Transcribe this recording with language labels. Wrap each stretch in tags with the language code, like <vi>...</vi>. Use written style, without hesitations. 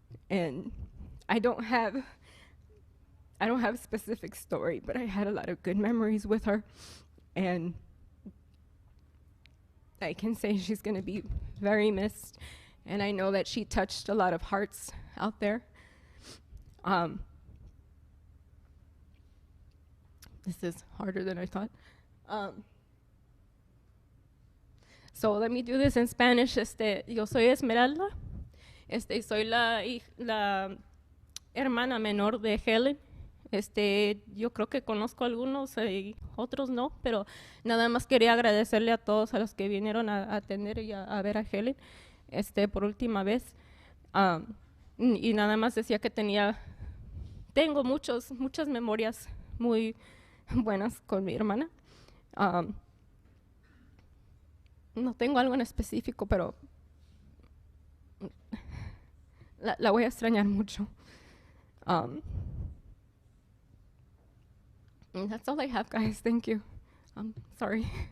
<en>And I don't have a specific story, but I had a lot of good memories with her, and I can say she's going to be very missed, and I know that she touched a lot of hearts out there. This is harder than I thought. So let me do this in Spanish.</en> <es>Yo soy Esmeralda. Soy la hermana menor de Helen. Yo creo que conozco a algunos y otros no, pero nada más quería agradecerle a todos a los que vinieron a atender y a ver a Helen por última vez. Y nada más decía que tengo muchas memorias muy buenas con mi hermana. No tengo algo en específico, pero la voy a extrañar mucho.</es> <en>And that's all I have, guys. Thank you. Sorry.</en>